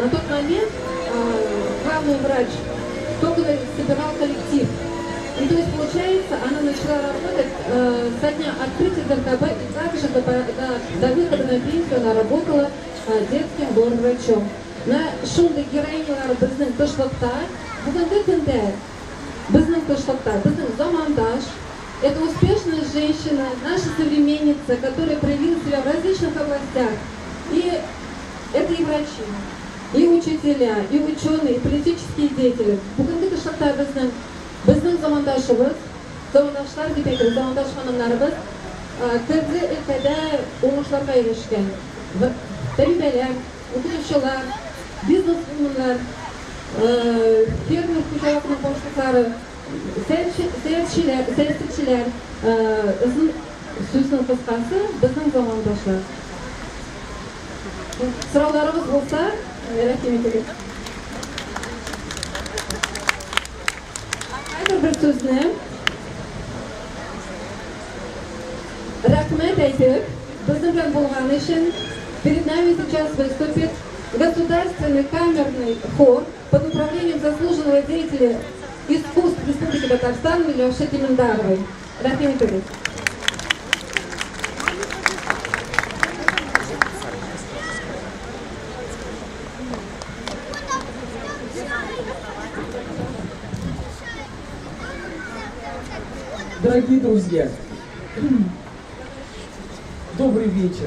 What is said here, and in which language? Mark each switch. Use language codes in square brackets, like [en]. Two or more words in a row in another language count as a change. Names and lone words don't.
[ru] На тот момент главный врач только собирал коллектив. И то есть, получается, она начала работать со дня открытия ДРКБ, и также до выхода на пенсию она работала детским лор-врачом. [uz] На шундай героинялар bizning qishloqda bugungi kunda bizning qishloqda bizning zamondosh [ru] это успешная женщина, наша современница, которая проявила себя в различных областях. И это и врачи, и учителя, и ученые, и политические деятели. [uz] Bugungi qishloqda bizning zamondashimiz, zamondoshlar deb aytamiz, zamondosh xonimlarimiz turli ilkada o'ngishlarga erishgan. Tabibalar, o'qituvchilar, biznesmenlar, fermer xo'jaligining boshliqlari, siyosatchilar, so'zning qisqasi bizning zamondoshlar. So'rovlarimiz bo'lsa, rahmat etaman. Qaydir bir so'zni rahmat aytib, bizning bilan bo'lgani uchun [ru] перед нами сейчас выступит Государственный камерный хор под управлением заслуженного деятеля искусств Республики Татарстан Милёши Тиминдаровой. Рахим Итурис. Дорогие друзья, добрый вечер.